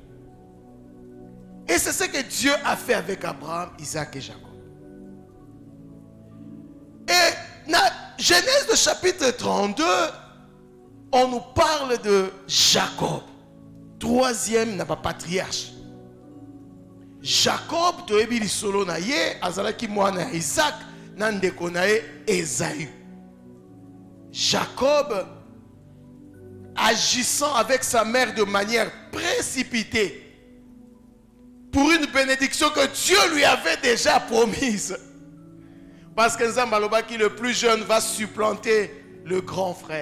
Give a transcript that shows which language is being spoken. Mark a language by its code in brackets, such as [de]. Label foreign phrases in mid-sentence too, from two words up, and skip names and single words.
[fr] Et c'est ce que Dieu a fait avec Abraham, Isaac et Jacob. Et dans Genèse de chapitre 32, on nous parle de Jacob, troisième n'a pas patriarche. Jacob, [ln] to ebi lisolo na ye, azalaki mwana Isaac, nandeko na ye Esaü. [fr] Jacob, agissant avec sa mère de manière précipitée pour une bénédiction que Dieu lui avait déjà promise. Parce que [ln] Nzambe alobaki [fr] le plus jeune va supplanter le grand frère.